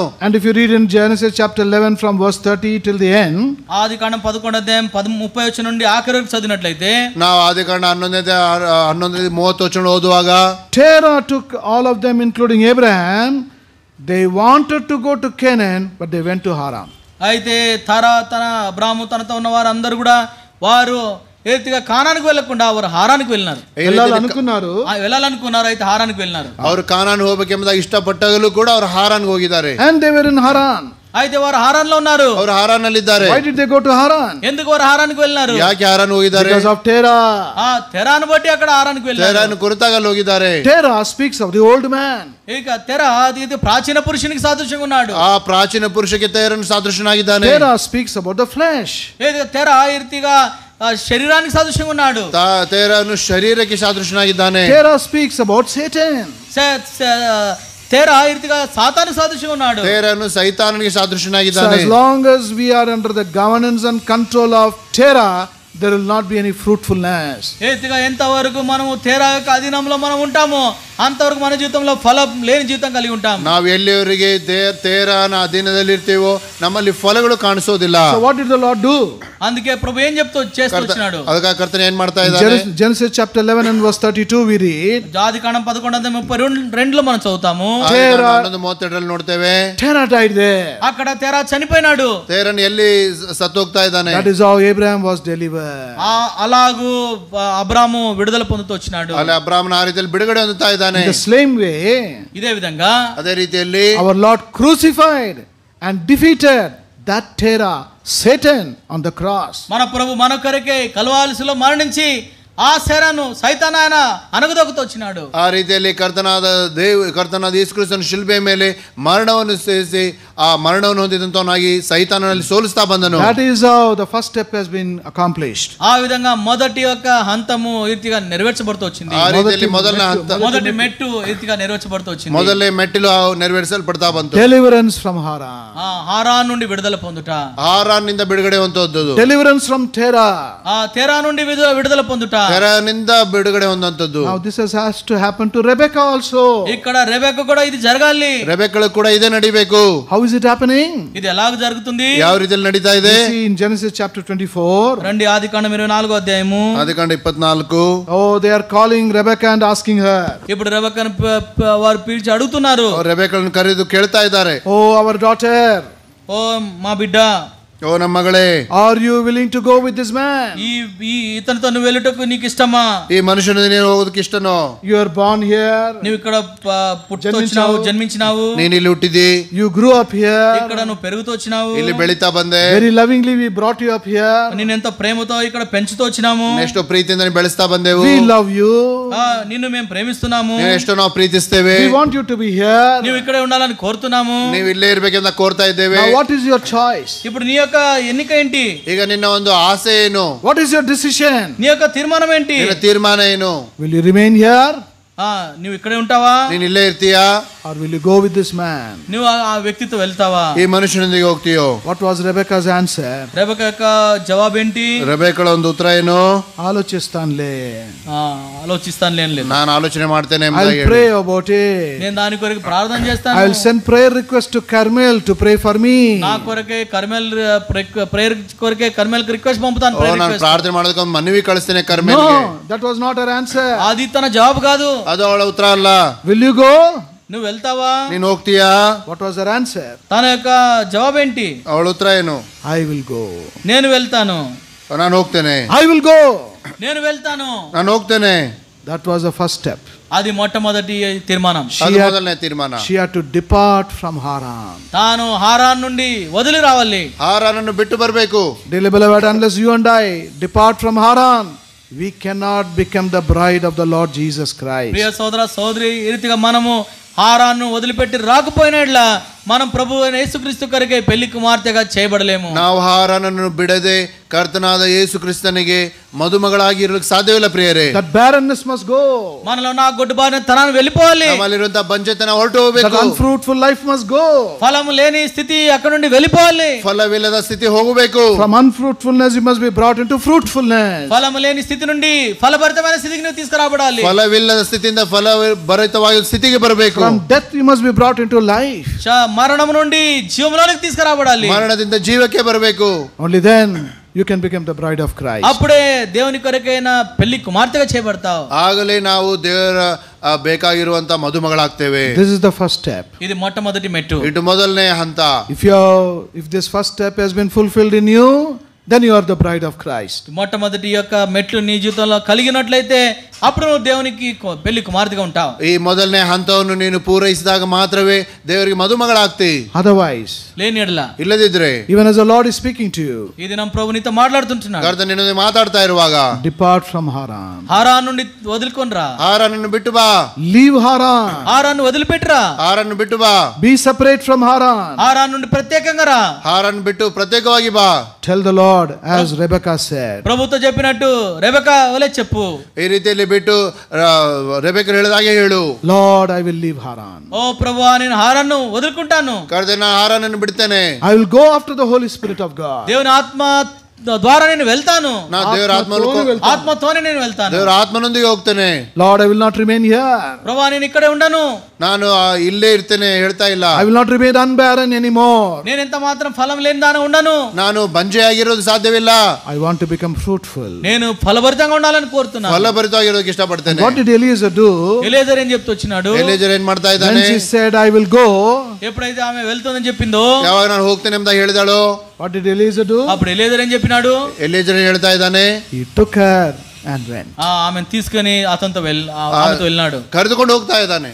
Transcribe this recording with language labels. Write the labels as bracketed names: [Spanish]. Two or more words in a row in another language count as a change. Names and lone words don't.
[English] And if you read in Genesis chapter 11 from verse 30 till the end, [Telugu] ఆదికాండం 11వ అధ్యాయం 30 నుండి ఆఖరి వరకు చదివినట్లయితే, [Kannada] ನಾವು ಆದಿಕಾಂಡ 11:30 ಓದುವಾಗ, [English] Terah took all of them including Abraham. They wanted to go to Canaan, but they went to Haran. [Telugu] అయితే తన అబ్రాహాము తనతో ఉన్న వారు అందరూ కూడా వారు ఏతిగా కానానికి వెళ్ళకుండా వారు హారానికి వెళ్ళినారు. వెళ్ళాలనుకున్నారు, అయితే హారానికి వెళ్ళినారు. [Kannada] ಅವರು ಕಾನಾನ್ ಹೋಗಬೇಕೆಂಬುದಾಗಿ ಇಷ್ಟಪಟ್ಟಾಗಲೂ ಕೂಡ ಅವರು ಹಾರಾನ್ಗೆ ಹೋಗಿದ್ದಾರೆ. [English] And they were in Haran. [Telugu] అయితే వారు హారాన్లో ఉన్నారు. [Kannada] ಅವರು ಹಾರಾನ್ ನಲ್ಲಿದ್ದಾರೆ. [English] Why did they go to Haran? [Telugu] ఎందుకు వారు హారానికి వెళ్ళినారు? [Kannada] ಯಾಕೆ ಹಾರಾನ್ ಹೋಗಿದ್ದಾರೆ? [English] Because of Terah. [Telugu] తెరాను బట్టి అక్కడ హారానికి వెళ్ళారు. [Kannada] ತೇರಹನ ಕುರಿತಾಗಿ ಅಲ್ಲಿ ಹೋಗಿದ್ದಾರೆ. [English] Terah speaks of the old man. [Telugu] ఇక తెరా ఇది ప్రాచీన పురుషునికి సాదృశ్యంగా ఉన్నాడు. [Kannada] ಆ ಪ್ರಾಚೀನ ಪುರುಷಕ್ಕೆ ತೇರನು ಸಾದೃಶ್ಯನಾಗಿದ್ದಾನೆ. [English] Terah speaks about the flesh. [Telugu] తెరా ఈ రీతిగా శరీరానికి సాదృశ్యంగా ఉన్నాడు. [Kannada] ತೇರನು ಶರೀರಕ್ಕೆ ಸಾದೃಶ್ಯನಾಗಿದ್ದಾನೆ. [English] Terah speaks about Satan. [Telugu] తెరా ఈ రీతిగా సాతాను సాదృశ్యంగా ఉన్నాడు. [Kannada] ತೇರನು ಸೈತಾನನಿಗೆ [English] So [Kannada] ಸಾದೃಶ್ಯನಾಗಿದ್ದಾನೆ. [English] as long as we are under the governance and control of Terah, there will not be any fruitfulness. [Telugu] ఏతిగా ఎంతవరకు మనము తెరా యొక్క అధీనంలో మనం ఉంటామో అంతవరకు మన జీవితంలో ఫలం లేని జీవితం కలిగి ఉంటాం. [Kannada] ನಾವು ಎಲ್ಲಿಯವರೆಗೆ ತೇರನ ಅಧೀನದಲ್ಲಿ ಇರ್ತೀವೋ ನಮ್ಮಲ್ಲಿ ಫಲಗಳು ಕಾಣಿಸೋದಿಲ್ಲ. [English] So what did the Lord do? [Telugu] అందుకే ప్రభు ఏం చేస్తూ వచ్చినాడు? [Kannada] ಅದಕ್ಕೆ ಕರ್ತನ ಏನ್ ಮಾಡ್ತಾ ಇದ್ದಾನೆ? [English] Genesis chapter 11 and verse 32 we read, [Telugu] ఆదికాండం 11:32 మనం చదువుతాము. [Kannada] 11:32 ನೋಡ್ತೇವೆ. [English] Terah died there. [Telugu] అక్కడ తెరా చనిపోయినాడు. [Kannada] ತೇರನ್ ಎಲ್ಲಿ ಸತ್ತೋಗ್ತಾ ಇದ್ದಾನೆ. [English] That is how Abraham was delivered. [Telugu] అలాగూ అబ్రాహాము విడుదల పొందుతూ వచ్చినాడు. [Kannada] ಅಲ್ಲಿ ಅಬ್ರಾಮನ ಆ ರೀತಿಯಲ್ಲಿ ಬಿಡುಗಡೆ ಹೊಂದುತ್ತಾ ಇದ್ದಾನೆ. [English] In the same way, [Telugu] ఇదే విధంగా [Kannada] ಅದೇ ರೀತಿಯಲ್ಲಿ [English] our Lord crucified and defeated that Terah, Satan, on the cross. [Telugu] మన ప్రభు మన కొరకే కల్వారిలో మరణించి ఆ శరను సైతాన్ ఆయన అనగదొక్కుతూ వచ్చినాడు. [Kannada] ಆ ರೀತಿಯಲ್ಲಿ ಕರ್ತನಾದ ಯೇಸು ಕ್ರಿಸ್ತನ ಶಿಲುಬೆ ಮೇಲೆ ಮರಣವನ್ನು ಸೇರಿಸಿ ಆ ಮರಣವನ್ನು ಹೊಂದಿದಂತವನಾಗಿ ಸೈತಾನನಲ್ಲಿ ಸೋಲಿಸ್ತಾ ಬಂದನು. [English] That is how the first step has been accomplished. [Telugu] ఆ విధంగా మొదటి యొక్క హంతము రీతిగా నెరవేర్చబడుతూ వచ్చింది. [Kannada] ಆ ರೀತಿಯಲ್ಲಿ [Telugu] మొదటి మెట్టు రీతిగా నెరవేర్చబడుతూ వచ్చింది. [Kannada] ಮೊದಲನೇ ಮೆಟ್ಟಿಲು ನೆರವೇರಿಸಲ್ಪಡ್ತಾ ಬಂತು. [English] Deliverance from Haran. [Telugu] హారాన్ నుండి విడుదల పొందుట. [Kannada] ಹಾರಾನ್ ನಿಂದ ಬಿಡುಗಡೆ ಹೊಂದುವುದು. [English] Deliverance from Terah. [Telugu] తెరా నుండి విడుదల పొందుట. [Kannada] ತೆರನಿಂದ ಬಿಡುಗಡೆ ಹೊಂದುವಂತದ್ದು. [English] Now this has to happen to Rebecca also. [Telugu] ఇక్కడ రెబెక్క కూడా ఇది జరగాలి. [Kannada] ರೆಬೆಕ್ಕಳು ಕೂಡ ಇದೇ ನಡಿಬೇಕು. [English] How is it happening? [Telugu] ఇది ఎలాగ జరుగుతుంది? [Kannada] ಯಾವ ರೀತಿಯಲ್ಲಿ ನಡೀತಾ ಇದೆ? [English] See in Genesis chapter 24. [Telugu] రండి ఆదికాండం 24వ అధ్యాయము. [Kannada] ಆದಿಕಾಂಡ 24. [English] Oh, they are calling Rebecca and asking her. [Telugu] ఇప్పుడు రెబెక్కను వారు పిలిచి అడుగుతున్నారు. [Kannada] ರೆಬೆಕ್ಕಳನ್ನು ಕರೆದು ಕೇಳ್ತಾ ಇದ್ದಾರೆ. [English] Oh, our daughter. [Telugu] ఓ మా బిడ్డ. [Kannada] ಓ ನಾ ಮಗಳೇ, [English] are you willing to go with this man? [Telugu] ఈ ఇతనితో నువ్వు వెళ్ళుటకు నీకు ఇష్టమా? [Kannada] ಈ ಮನುಷುನಿ ನೇನು ಹೋಗೋದಕ್ಕೆ ಇಷ್ಟನೋ? [English] You are born here, [Telugu] నువ్వు ఇక్కడ పుట్టుకొచ్చినావు, జన్మించినావు, [Kannada] ನೀನು ಇಲ್ಲಿ ಹುಟ್ಟಿದಿ, [English] you grew up here, [Telugu] ఇక్కడ నువ్వు పెరుగుతూ వచ్చినావు, [Kannada] ಇಲ್ಲಿ ಬೆಳೀತಾ ಬಂದೆ, [English] very lovingly we brought you up here, [Telugu] నిన్ను ఎంత ప్రేమతో ఇక్కడ పెంచుతూ వచ్చినాము, [Kannada] ಎಷ್ಟೋ ಪ್ರೀತಿಯಿಂದ ಬೆಳೆಸ್ತಾ ಬಂದೆವು, [English] we love you, [Telugu] నిన్ను మేము ప్రేమిస్తున్నాము, [Kannada] ಎಷ್ಟೋ ನಾವು ಪ್ರೀತಿಸ್ತೇವೆ, [English] we want you to be here. [Telugu] నువ్వు ఇక్కడే ఉండాలని కోరుతున్నాము, [Kannada] ನೀವು ಇಲ್ಲೇ ಇರ್ಬೇಕೆಂದ ಕೋರ್ತಾ ಇದ್ದೇವೆ. [English] Now what is your choice? [Telugu] ఇప్పుడు నీ యొక్క ఎన్నిక ఏంటి? [Kannada] ಈಗ ನಿನ್ನ ಒಂದು ಆಸೆ ಏನು? [English] What is your decision? [Telugu] నీ యొక్క తీర్మానం ఏంటి? [Kannada] ನಿನ್ನ ತೀರ್ಮಾನ ಏನು? [English] Will you remain here, [Telugu] నువ్వు ఇక్కడే ఉంటావా, [Kannada] ನೀನ್ ಇಲ್ಲೇ ಇರ್ತೀಯಾ, [English] or will you go with this man? [Telugu] నువ్వు ఆ వ్యక్తితో వెళ్తావా? [Kannada] ಈ ಮನುಷ್ಯನೊಂದಿಗೆ ಹೋಗ್ತೀಯೋ? [English] What was Rebecca's answer? [Telugu] రెబెకా యొక్క జవాబు ఏంటి? [Kannada] ರೆಬೆಕ್ಕಳ ಒಂದು ಉತ್ತರ ಏನು? [Telugu] ఆలోచిస్తానులే, ఆలోచిస్తాను లేదు, [Kannada] ನಾನು ಆಲೋಚನೆ ಮಾಡ್ತೇನೆ [English] I'll [Kannada] ಎಂಬುದಾಗಿ ಹೇಳಿ. [English] pray about it. [Telugu] నేను దాని కొరకు ప్రార్థన చేస్తాను, [English] I'll send prayer request to Carmel to pray for me. [Telugu] నా కొరకే కర్మేల్ ప్రేయర్ కొరకే కర్మేల్ రిక్వెస్ట్ పంపుతాను, [Kannada] ಓ, [English] prayer [Kannada] ನಾನು [English] request. [Kannada] ಪ್ರಾರ್ಥನೆ ಮಾಡೋದಕ್ಕೆ ಒಂದು ಮನವಿ ಕಳಿಸ್ತೇನೆ ಕರ್ಮೇಲ್ಗೆ. [English] No, that was not her answer. [Telugu] అది తన జవాబు కాదు. [Kannada] ಅದು ಅವಳ ಉತ್ತರ ಅಲ್ಲ. [English] Will you go? [Telugu] నువ్వు వెళ్తావా? [Kannada] ನೀನು ಹೋಗ್ತೀಯಾ? [English] What was her answer? [Telugu] తన యొక్క జవాబు ఏంటి? [Kannada] ಅವಳ ಉತ್ತರ ಏನು? [English] I will go. [Telugu] నేను వెళ్తాను, [Kannada] ನಾನು ಹೋಗ್ತೇನೆ, [English] I will go. [Telugu] నేను వెళ్తాను. [Kannada] ನಾನು ಹೋಗ್ತೇನೆ. [English] That was the first step. [Telugu] అది మొట్టమొదటి తీర్మానం. [Kannada] ಅದು ಮೊದಲನೇ ತೀರ್ಮಾನ. [English] She had to depart from Haran. [Telugu] తాను హారాన్ నుండి వదిలి రావాలి. [Kannada] ಹಾರಾನನ್ನು ಬಿಟ್ಟು ಬರಬೇಕು. [English] Dearly beloved, unless you and I depart from Haran, we cannot become the bride of the Lord Jesus Christ. [Telugu] ప్రియ సోదర సోదరి, ఈ రీతిగా మనము హారాన్ను వదిలిపెట్టి రాకపోయినట్లా మనం ప్రభు అయిన యేసుక్రీస్తు కొరకే పెళ్లి కుమార్తెగా చేయబడలేము. [Kannada] ನಾವು ಹಾರಾನನ್ನು ಬಿಡದೆ ಕರ್ತನಾದ ಯೇಸು ಕ್ರಿಸ್ತನಿಗೆ ಮದುಮಗಳಾಗಿ ಇರಲಿಕ್ಕೆ ಸಾಧ್ಯವಿಲ್ಲ ಪ್ರಿಯರೇ. [English] That barrenness must go. [Telugu] మనలో నా గొడ్డుబారిన తనాన్ని వెళ్ళిపోవాలి. [Kannada] ನಮ್ಮಲ್ಲಿರುವಂತಹ ಬಂಜೆತನ ಹೊರಟು [English] That [Kannada] ಹೋಗಬೇಕು. [English] unfruitful life must go. [Telugu] ఫలము లేని స్థితి అక్కడ నుండి వెళ్ళిపోవాలి. [Kannada] ಫಲವಿಲ್ಲದ ಸ್ಥಿತಿ ಹೋಗಬೇಕು. [English] From unfruitfulness you must be brought into fruitfulness. [Telugu] ఫలము లేని స్థితి నుండి ఫలభరితమైన స్థితికి నువ్వు తీసుకురాబడాలి. [Kannada] ಫಲವಿಲ್ಲದ ಸ್ಥಿತಿಯಿಂದ ಫಲಭರಿತವಾಗಿ ಸ್ಥಿತಿಗೆ ಬರಬೇಕು. [English] From death you must be brought into life. [Telugu] మరణం నుండి జీవంలోనికి తీసుకురాబడాలి. [Kannada] ಮರಣದಿಂದ ಜೀವಕ್ಕೆ ಬರಬೇಕು. [English] Only then you can become the bride of Christ. [Telugu] అప్పుడే దేవుని కొరకైన పెళ్లి కుమార్తెగా చేయబడతావు. [Kannada] ಆಗಲೇ ನಾವು ದೇವರ ಬೇಕಾಗಿರುವಂತ ಮದುಮಗಳಾಗ್ತೇವೆ. [English] This is the first step. [Telugu] ఇది మొట్టమొదటి మెట్టు. [Kannada] ಇದು ಮೊದಲನೇ ಹಂತ. [English] If this first step has been fulfilled in you, then you are the bride of Christ. [Telugu] మొట్టమొదటి యొక్క మెట్లు నీ జీవితంలో కలిగినట్లయితే అప్పుడు నువ్వు దేవునికి పెళ్లి కుమార్తెగా ఉంటావు. [Kannada] ಈ ಮೊದಲನೇ ಹಂತವನ್ನು ನೀನು ಪೂರೈಸಿದಾಗ ಮಾತ್ರವೇ ದೇವರಿಗೆ ಮದುಮಗಳಾಗ್ತಿ. [English] Otherwise, [Telugu] లేని ఎడల, [Kannada] ಇಲ್ಲದಿದ್ರೆ, [English] even as the Lord is speaking to you, [Telugu] ఇది నా ప్రభు నీతో మాట్లాడుతుంటున్నాడు. [Kannada] ಕರ್ತನ ನಿನ್ನೊಂದಿಗೆ ಮಾತಾಡ್ತಾ ಇರುವಾಗ [English] depart from Haran. [Telugu] హారాన్ నుండి వదులుకొని రా. [Kannada] ಹಾರನನ್ನು ಬಿಟ್ಟು ಬಾ. [English] Leave Haran. [Telugu] హారాన్ని వదిలిపెట్టురా. [Kannada] ಹಾರನ್ನು ಬಿಟ್ಟು ಬಾ. [English] Be separate from Haran. [Telugu] హారాన్ నుండి ప్రత్యేకంగా రా. [Kannada] ಹಾರನ್ನು ಬಿಟ್ಟು ಪ್ರತ್ಯೇಕವಾಗಿ ಬಾ. [English] Tell the Lord as Rebecca said. [Telugu] ప్రభుతో చెప్పినట్టు రెబెకా వలె చెప్పు. [Kannada] ಈ ರೀತಿಯಲ್ಲಿ ಬಿಟ್ಟು ರೆಬೆಕ್ಕರು ಹೇಳಿದಾಗೆ ಹೇಳು. [English] Lord, I will leave Haran. [Telugu] ఓ ప్రభువా, నేను హారాన్ను వదులుకుంటాను. [Kannada] ಕರ್ತನ ನಾನು ಹಾರನನ್ನು ಬಿಡ್ತೇನೆ. [English] I will go after the Holy Spirit of God. [Telugu] దేవుని ఆత్మ ద్వారా నేను వెళ్తాను. [Kannada] ನಾನು ದೇವರ [Telugu] ఆత్మతోనే నేను వెళ్తాను. [Kannada] ದೇವರ ಆತ್ಮನೊಂದಿಗೆ ಹೋಗ್ತೇನೆ. [English] Lord, I will not remain here. [Telugu] ప్రభువా, నేను ఇక్కడే ఉండను. [Kannada] ನಾನು ಇಲ್ಲೇ ಇರ್ತೇನೆ ಹೇಳ್ತಾ ಇಲ್ಲ. [English] I will not remain unbarren anymore. [Telugu] నేను ఎంత మాత్రం ఫలం లేని దాన ఉండను. [Kannada] ನಾನು ಬಂಜೆಯಾಗಿರೋದು ಸಾಧ್ಯವಿಲ್ಲ. [English] I want to become fruitful. [Telugu] నేను ఫలభరితంగా ఉండాలని కోరుతున్నాను. [Kannada] ಫಲಭರಿತವಾಗಿರೋದಕ್ಕೆ ಇಷ್ಟಪಡ್ತೇನೆ. [English] What did Eliezer do? [Telugu] ఎలీజర్ ఏం చెప్తూ వచ్చినాడు? [Kannada] ಎಲೀಜರ್ ಏನ್ ಮಾಡ್ತಾ [English] When [Kannada] ಇದ್ದಾನೆ? [English] she said, I will go, [Telugu] ఎప్పుడైతే ఆమె వెళ్తుందని చెప్పిందో, [Kannada] ಯಾವಾಗ ನಾನು ಹೋಗ್ತೇನೆ ಅಂತ ಹೇಳಿದಾಳು, [English] what did Eliezer do? [Telugu] అప్పుడు ఎలీజర్ ఏం చెప్పినాడు? [Kannada] ಎಲೀಜರ್ ಏನ್ ಹೇಳ್ತಾ ಇದ್ದಾನೆ? [English] He took her and went. [Telugu] ఆమెను తీసుకొని అతనితో ఆమెతో వెళ్ళినాడు. [Kannada] ಕರೆದುಕೊಂಡು ಹೋಗ್ತಾ ಇದ್ದಾನೆ.